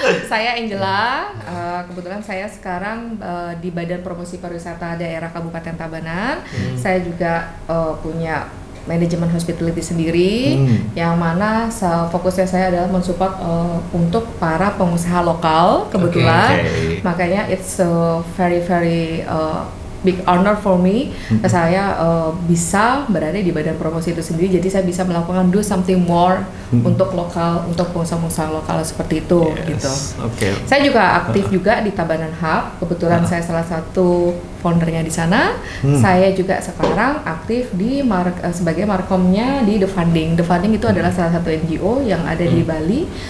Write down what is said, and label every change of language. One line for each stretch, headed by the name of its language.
Indonesian: Saya Angela, kebetulan saya sekarang di Badan Promosi Pariwisata Daerah Kabupaten Tabanan. Saya juga punya manajemen hospitality sendiri, yang mana fokusnya saya adalah mensupport untuk para pengusaha lokal kebetulan. Oke. Makanya
English: it's a very big honor for me.
Indonesian: Saya bisa berada di badan promosi itu sendiri, jadi saya bisa melakukan
English: do something more
Indonesian: untuk lokal, untuk pengusaha-pengusaha lokal seperti itu gitu. Oke. Saya juga aktif juga di Tabanan Hub. Kebetulan saya salah satu foundernya di sana. Saya juga sekarang aktif di sebagai markomnya di The Funding. The Funding itu adalah salah satu NGO yang ada di Bali.